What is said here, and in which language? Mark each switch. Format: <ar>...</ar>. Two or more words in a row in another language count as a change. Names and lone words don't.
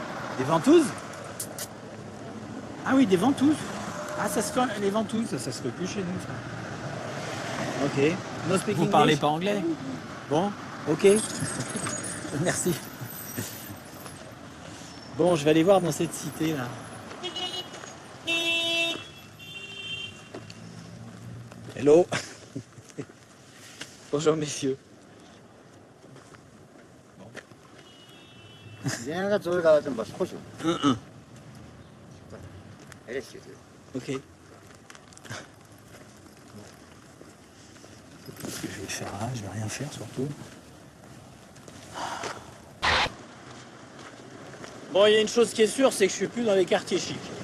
<fr>Des ventouses? Ah oui, des ventouses. Ah, ça se fait, les ventouses, ça se fait plus chez nous, ça.</fr> <en>Ok. No speak</en> <fr>Vous</fr> <en>English?</en> <fr>parlez pas anglais? Bon, ok. Merci. Bon, je vais aller voir dans cette cité, là.</fr> <en>Hello.</en> <fr>Bonjour, messieurs.</fr> <ko>얘네가 저기 가서 뭐 스쿼시. LSU.</ko> <fr>Ok. Qu'est-ce que je vais faire là? Je vais rien faire surtout. Bon, il y a une chose qui est sûre, c'est que je suis plus dans les quartiers chics.</fr>